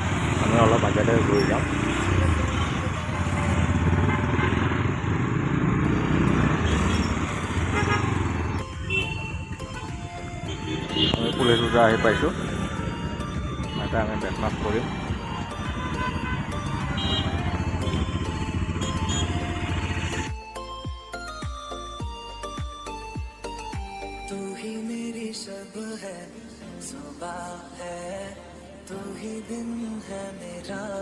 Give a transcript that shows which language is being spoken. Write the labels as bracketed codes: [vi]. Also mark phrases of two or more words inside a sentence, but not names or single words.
[as] আমি অলপ আগতে গৈ যাম। আমি পুলিচ বজাৰ আহি পাইছোঁ, এতিয়া আমি ব্ৰেকফাষ্ট কৰিম। [hi] तू ही मेरी शब है, सुबह है, तू ही दिन है मेरा,